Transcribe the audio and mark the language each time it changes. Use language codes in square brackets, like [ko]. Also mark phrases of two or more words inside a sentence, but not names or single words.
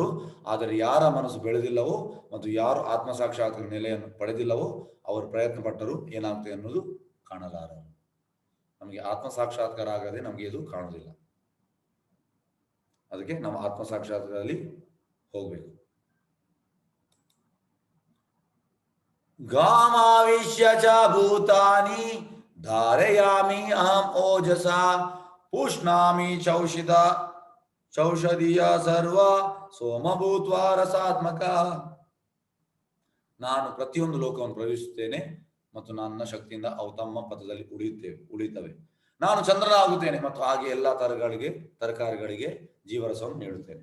[kn] ಆದರೆ ಯಾರ ಮನಸ್ಸು ಬೆಳೆದಿಲ್ಲವೋ ಮತ್ತು ಯಾರು ಆತ್ಮ ಸಾಕ್ಷಾತ್ಕಾರ ನೆಲೆಯನ್ನು ಪಡೆದಿಲ್ಲವೋ ಅವರು ಪ್ರಯತ್ನ ಪಟ್ಟರು ಏನಾಗ್ತದೆ ಅನ್ನೋದು ಕಾಣಲಾರರು. ನಮಗೆ ಆತ್ಮ ಸಾಕ್ಷಾತ್ಕಾರ ಆಗದೆ ನಮಗೆ ಇದು ಕಾಣುವುದಿಲ್ಲ. ಅದಕ್ಕೆ ನಾವು ಆತ್ಮ ಸಾಕ್ಷಾತ್ಕಾರದಲ್ಲಿ ಹೋಗ್ಬೇಕು. [sa] ಗಾಮಾವಿಶ್ಯ ಚ ಭೂತಾನಿ ಧಾರಯಾಮಿ ಅಹಂ ಓಜಸ ಪುಷ್ಣಾಮಿ ಚೌಷಧಿಯ ಸರ್ವ ಸೋಮಭೂತ್ವಾ ರಸಾತ್ಮಕ. [kn] ನಾನು ಪ್ರತಿಯೊಂದು ಲೋಕವನ್ನು ಪ್ರವೇಶಿಸುತ್ತೇನೆ ಮತ್ತು ನನ್ನ ಶಕ್ತಿಯಿಂದ ಅವು ತಮ್ಮ ಪಥದಲ್ಲಿ ಉಳಿಯುತ್ತವೆ. ನಾನು ಚಂದ್ರನಾಗುತ್ತೇನೆ ಮತ್ತು ಹಾಗೆ ಎಲ್ಲ ತರಕಾರಿಗಳಿಗೆ ಜೀವರಸವನ್ನು ನೀಡುತ್ತೇನೆ.